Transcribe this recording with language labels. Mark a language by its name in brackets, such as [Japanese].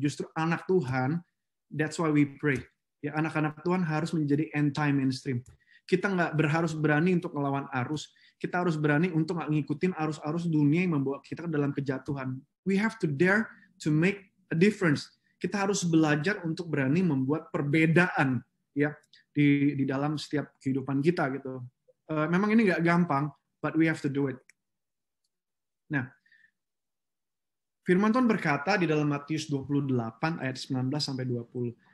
[Indonesian] Justru anak Tuhan, [English] that's why we pray. [Indonesian] Ya, anak-anak Tuhan harus menjadi anti-mainstream. Kita harus berani untuk melawan arus. Kita harus berani untuk nggak ngikutin arus-arus dunia yang membawa kita ke dalam kejatuhan. [English] We have to dare to make a difference. [Indonesian] Kita harus belajar untuk berani membuat perbedaan ya di dalam setiap kehidupan kita gitu. Memang ini nggak gampang, [English] but we have to do it. [Indonesian] Nah, Firman Tuhan berkata di dalam Matius 28 ayat 19 sampai 20.